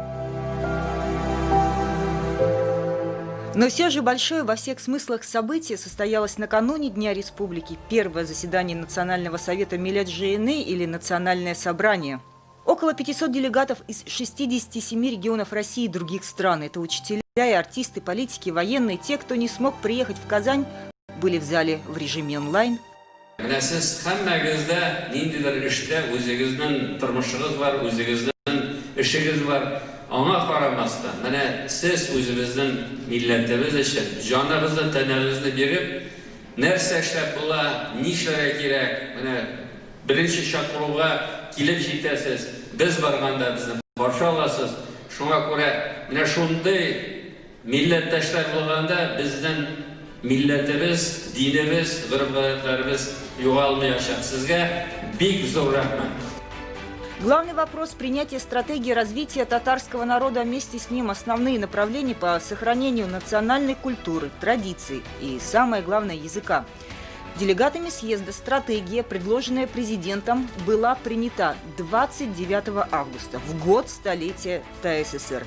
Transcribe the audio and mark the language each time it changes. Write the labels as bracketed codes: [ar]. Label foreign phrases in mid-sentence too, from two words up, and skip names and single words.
[ru] Но все же большое во всех смыслах событие состоялось накануне Дня Республики. Первое заседание Национального совета Милләт-Жиыны или Национальное собрание. Около 500 делегатов из 67 регионов России и других стран. Это учителя и артисты, политики, военные. Те, кто не смог приехать в Казань, были в зале в режиме онлайн. [tt] Аңа карамастан, менә сез үзебезнең милләтебез өчен җаныбызны, тәнебезне биреп, нәрсә эшләп була, нишләргә кирәк, менә беренче чакыруга килеп җитәсез, без барганда безне каршы аласыз. Шуңа күрә менә шундый милләттәшләр булганда безнең милләтебез, динебез, гөрбәтләребез югалмаячак. Сезгә бик зур рәхмәт. [ru] Главный вопрос – принятие стратегии развития татарского народа, вместе с ним основные направления по сохранению национальной культуры, традиций и, самое главное, языка. Делегатами съезда стратегия, предложенная президентом, была принята 29 августа, в год столетия ТАССР.